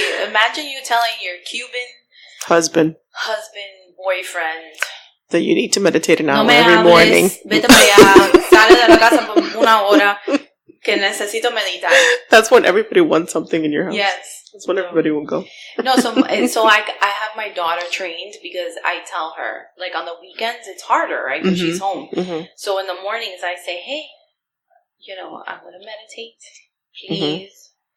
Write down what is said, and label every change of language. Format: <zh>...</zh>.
<en>Imagine you telling your Cuban husband, boyfriend, that you need to meditate an hour every morning.</en> <es>Vete para allá, sale de la casa por 1 hora, que necesito meditar.</es> <en>That's when everybody wants something in your house. Yes. That's when everybody will go. No, so I have my daughter trained because I tell her, like on the weekends, it's harder, right? Because she's home. Mm-hmm. So in the mornings, I say, hey, I'm going to meditate. Please.</en>